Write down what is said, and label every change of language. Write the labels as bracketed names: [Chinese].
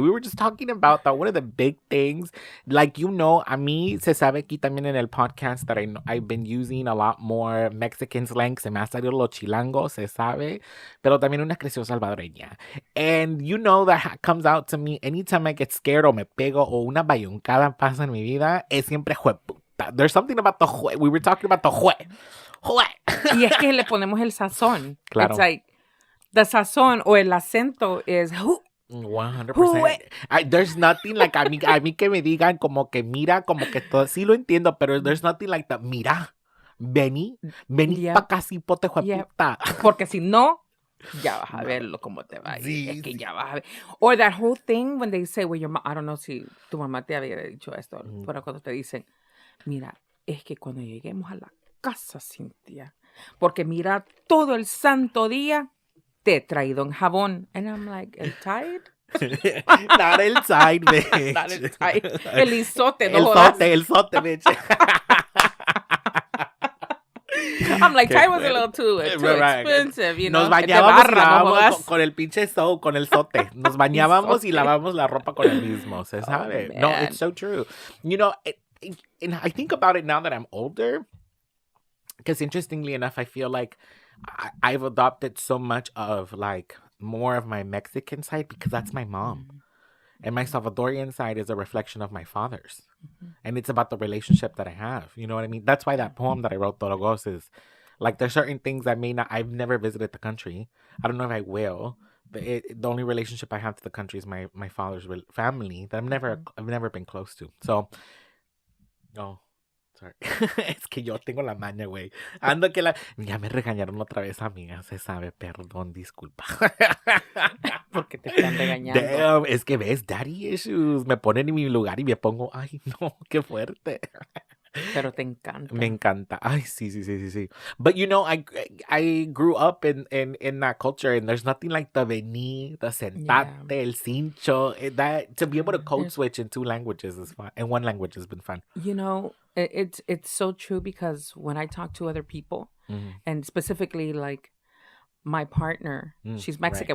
[English] We were just talking about that one of the big things. Like, a mí se sabe aquí también en el podcast that I've been using a lot more Mexican slang. [Spanish] Se me ha salido lo chilango, se sabe. Pero también una creación salvadoreña. And you know that comes out to me anytime I get scared o me pego o una bayuncada pasa en mi vida, es siempre jueputa. [English] There's something about the jue. We were talking about the jue. [Spanish] Y es que le ponemos el sazón. Claro. [English] It's like, the sazón o el acento is 100%. [Spanish] There's nothing like a mí que me digan como que mira, como que todo, sí lo entiendo, pero there's nothing like the mira, vení pa' casi pote jueputa. Porque si no, ya vas a verlo como te va. Sí, es que ya vas a ver. Or that whole thing when they say, well, I don't know si tu mamá te había dicho esto, pero cuando te dicen, mira, es que cuando lleguemos a la casa, Cintia, porque mira, todo el santo día te he traído en jabón. [English] And I'm like, ¿el Tide? Not el Tide, bitch. [Spanish] Not el Tide. El isote, no el sote, bitch. [English] I'm like, Tide was a little too expensive, you know. [Spanish] Nos bañábamos y lavábamos con el pinche soap, con el sote. Nos bañábamos y lavamos la ropa con el mismo, se sabe. [English] No, it's so true. And I think about it now that I'm older, because interestingly enough, I feel like I've adopted so much of like more of my Mexican side because that's my mom. Mm-hmm. And my Salvadorian side is a reflection of my father's. Mm-hmm. And it's about the relationship that I have. You know what I mean? That's why that poem that I wrote, Torogos, is like there's certain things I've never visited the country. I don't know if I will. The only relationship I have to the country is my father's family that I've never been close to. So, sorry. [Spanish] Es que yo tengo la maña, güey. Ando que ya me regañaron otra vez, amiga. Se sabe, perdón, disculpa. Porque te están regañando. Damn, es que ves, daddy issues. Me ponen en mi lugar y me pongo, ay, no, qué fuerte. Pero te encanta. Me encanta. Ay, sí. [English] But I grew up in that culture, and there's nothing like the vení, the sentate, el cincho. That to be able to code switch in two languages is fun, and one language has been fun. You know, it's so true because when I talk to other people, and specifically like my partner, she's Mexican.